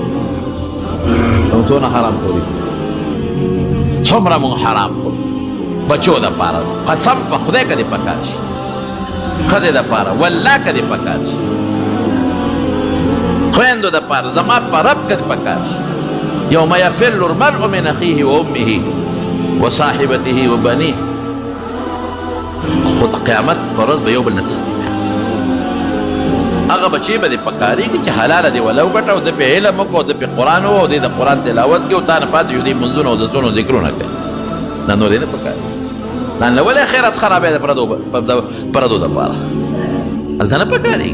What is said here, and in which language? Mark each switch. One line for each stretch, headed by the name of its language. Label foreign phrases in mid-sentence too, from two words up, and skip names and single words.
Pashto: څونه حرام خوري، څومره مونږ حرام خورو بچو دپاره. قسم په خدای که دې پکار شي، ښځې دپاره والله که دې پکار شي، خویندو دپاره زما په رب که دې پکار شي.
Arabic: یوم یفر المرء من اخیه و امه و صاحبته و بنیه.
Pashto: خو د قیامت په ورځ به یو بل نه تښتي. هغه بچې به دې پکارېږي چې حلاله دې وله وګټه او ده پې علم وکړو او ده پې قرآن وو او دې د قرآن تلاوت کړي او تا نه پاتې یو دې منځونه او دسونه او ذکرونه کوي. دا نور دې نه پکاري. دا نه ولې خیرات خرابی د پردو دپاره هلته نه پکارېږي.